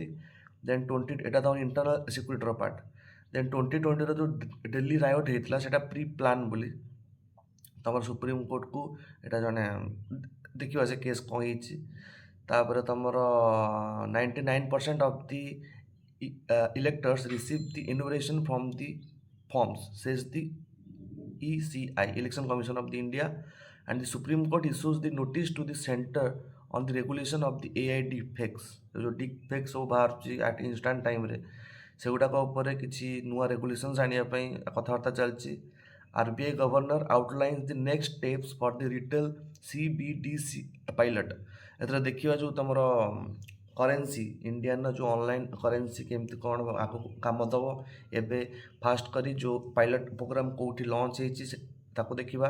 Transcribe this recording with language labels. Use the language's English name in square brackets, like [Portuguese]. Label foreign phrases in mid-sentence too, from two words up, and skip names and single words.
[Odia] ଦେନ୍ ଏଇଟା ତମ [English] internal security part. [Odia] ଦେନ୍ 2020ର ଯେଉଁ ଦିଲ୍ଲୀ ରାୟଟ ହେଇଥିଲା ସେଇଟା [English] pre plan [Odia] ବୋଲି ତମର ସୁପ୍ରିମକୋର୍ଟକୁ ଏଇଟା ଜଣେ ଦେଖିବା ସେ କେସ୍ କ'ଣ ହେଇଛି। ତାପରେ ତମର [English] 99% of the electors receive the invitation from the forms, says the ECI, Election Commission of the India, and the Supreme Court issues the notice to the center on the regulation of the AI deepfakes। [Odia] जो deepfakes ସବୁ ବାହାରୁଛି [English] at instant [Odia] ଟାଇମ୍ରେ ସେଗୁଡ଼ାକ ଉପରେ କିଛି ନୂଆ ରେଗୁଲେସନ୍ସ ଆଣିବା ପାଇଁ କଥାବାର୍ତ୍ତା ଚାଲିଛି। [English] RBI governor outlines the next steps for the retail CBDC pilot. [Odia] ଏଥିରେ ଦେଖିବା ଯେଉଁ ତମର କରେନ୍ସି ଇଣ୍ଡିଆର ଯେଉଁ [English] online currency [Odia] କେମିତି କ'ଣ ଆଗକୁ କାମ ଦେବ, ଏବେ ଫାଷ୍ଟ କରି ଯେଉଁ [English] pilot program [Odia] କେଉଁଠି ଲଞ୍ଚ ହେଇଛି ତାକୁ ଦେଖିବା।